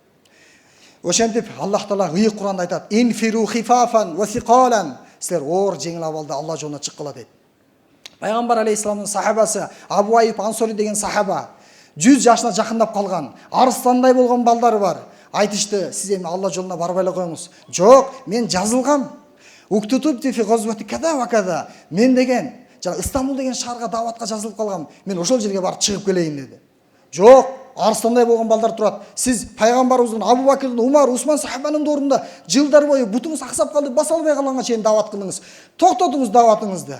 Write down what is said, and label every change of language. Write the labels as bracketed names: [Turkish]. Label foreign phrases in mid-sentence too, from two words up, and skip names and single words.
[Kyrgyz] Ошентип Аллах Таала ыйык Куранда айтат: [Arabic] انفروا خفافا وثقالا, [Kyrgyz] силер оор жеңил абалда Алла жолуна чыккыла дейт. Пайгамбар алейхисаламдын сахабасы Абу Айып Ансори деген сахаба 100 жашына жакындап калган, арыстандай болгон балдары бар. Айтышты: сиз эми Алла жолуна барбай эле коюңуз. Жок, мен жазылгам. [Arabic] اكتتبت في غزوة كذا وكذا. [Kyrgyz] Мен деген жана Истамбул деген шаарга даватка жазылып калгам. Мен ошол жерге барып чыгып келейин деди. Жок, арыстандай болгон балдар турат. Сиз пайгамбарыбыздын, Абу Бакырдын, Умар, Усман сахабанын ордунда жылдар бою бутуңуз аксап калды, баса албай калганга чейин дават кылдыңыз. Токтотуңуз даватыңызды.